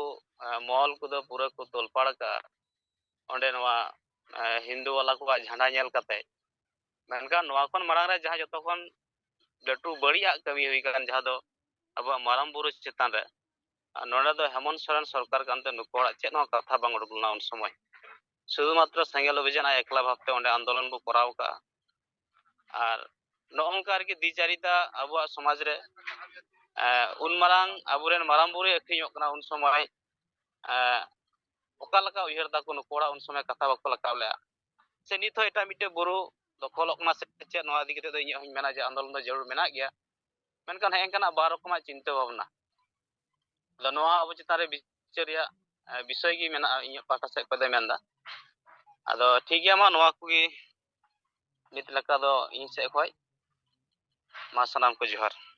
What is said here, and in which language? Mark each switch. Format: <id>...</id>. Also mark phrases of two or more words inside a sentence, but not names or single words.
<sat>ᱢᱚᱦᱚᱞ ᱠᱚᱫᱚ ᱯᱩᱨᱟᱹ ᱠᱚ ᱛᱚᱞᱯᱟᱲ ᱟᱠᱟᱜᱼᱟ ᱚᱸᱰᱮ ᱱᱚᱣᱟ ᱦᱤᱱᱫᱩ ᱣᱟᱞᱟ ᱠᱚᱣᱟᱜ ᱡᱷᱟᱸᱰᱟ ᱧᱮᱞ ᱠᱟᱛᱮ ᱢᱮᱱᱠᱷᱟᱱ ᱱᱚᱣᱟ ᱠᱷᱚᱱ ᱢᱟᱲᱟᱝ ᱨᱮ ᱡᱟᱦᱟᱸ ᱡᱚᱛᱚ ᱠᱷᱚᱱ ᱞᱟᱹᱴᱩ ᱵᱟᱹᱲᱤᱡᱟᱜ ᱠᱟᱹᱢᱤ ᱦᱩᱭ ᱟᱠᱟᱱ ᱡᱟᱦᱟᱸ ᱫᱚ ᱟᱵᱚᱣᱟᱜ ᱢᱟᱨᱟᱝ ᱵᱩᱨᱩ ᱪᱮᱛᱟᱱ ᱨᱮ ᱱᱚᱰᱮ ᱫᱚ ᱦᱮᱢᱚᱱᱛ ᱥᱚᱨᱮᱱ ᱥᱚᱨᱠᱟর ᱠᱟᱱᱛᱮ ᱱᱩᱠᱩ ᱦᱚᱲᱟᱜ ᱪᱮᱫ ᱦᱚᱸ ᱠᱟᱛᱷᱟ ᱵᱟᱝ ᱩᱰᱩᱠ ᱞᱮᱱᱟ ᱩᱱ ᱥᱚᱢᱚᱭ</sat> <bn>শুধু মাত্র সেঙ্গেল অভিযান আর একলা ভাবতে</bn> <sat>ᱚᱸᱰᱮ আন্দোলন ᱠᱚ ᱠᱚᱨᱟᱣ ᱠᱟᱜᱼᱟ আর ᱱᱚᱜᱼᱚᱝᱠᱟ ᱟᱨᱠᱤ ᱫᱤᱪᱟᱨᱤতা ᱟᱵᱚᱣᱟᱜ ᱥᱚᱢᱟᱡᱽ ᱨᱮ ᱩᱱ ᱢᱟᱨᱟᱝ ᱟᱵᱚᱨᱮᱱ ᱢᱟᱨᱟᱝ ᱵᱩᱨᱩᱭ ᱟᱹᱠᱷᱨᱤᱧᱚᱜ ᱠᱟᱱᱟ ᱩᱱ ᱥᱚᱢᱚᱭ ᱚᱠᱟ ᱞᱮᱠᱟ ᱩᱭᱦᱟᱹᱨ ᱫᱟᱠᱚ ᱱᱩᱠᱩ ᱦᱚᱲᱟᱜ ᱩᱱ ᱥᱚᱢᱚᱭ ᱠᱟᱛᱷᱟ ᱵᱟᱠᱚ ᱨᱟᱠᱟᱵ ᱞᱮᱜᱼᱟ ᱥᱮ ᱱᱤᱛ ᱦᱚᱸ ᱮᱴᱟᱜ ᱢᱤᱫᱴᱮᱡ ᱵᱩᱨᱩ ᱫᱚᱠᱷᱚᱞᱚᱜ ᱠᱟᱱᱟ ᱥᱮ ᱪᱮᱫ ᱱᱚᱣᱟ ᱤᱫᱤ ᱠᱟᱛᱮ ᱫᱚ ᱤᱧᱟᱹᱜ ᱦᱚᱸᱧ ᱢᱮᱱᱟ ᱡᱮ ᱟᱱᱫᱳᱞᱚᱱ ᱫᱚ ᱡᱟᱹᱨᱩᱲ ᱢᱮᱱᱟᱜ ᱜᱮᱭᱟ ᱢᱮᱱᱠᱷᱟᱱ ᱦᱮᱸ ᱵᱟᱨ ᱨᱚᱠᱚᱢᱟᱜ ᱪᱤᱱᱛᱟᱹ ᱵᱷᱟᱵᱽᱱᱟ ᱟᱫᱚ ᱱᱚᱣᱟ ᱟᱵᱚ ᱪᱮᱛᱟᱱ ᱨᱮ ᱵᱤᱪᱟᱹᱨ ᱨᱮᱭᱟᱜ ᱵᱤᱥᱚᱭ ᱜᱮ ᱢᱮᱱᱟᱜᱼᱟ ᱤᱧᱟᱹᱜ ᱯᱟᱦᱴᱟ ᱥᱮᱫ ᱠᱷᱚᱱ ᱫᱚ ᱢᱮᱱᱫᱟ ᱟᱫᱚ ᱴᱷᱤᱠ ᱜᱮᱭᱟ ᱢᱟ ᱱᱚᱣᱟ ᱠᱚᱜᱮ ᱱᱤᱛ ᱞᱮᱠᱟ ᱫᱚ ᱤᱧ ᱥᱮᱫ ᱠᱷᱚᱡ ᱢᱟ ᱥᱟᱱᱟᱢ ᱠᱚ ᱡᱚᱦᱟᱨ</sat>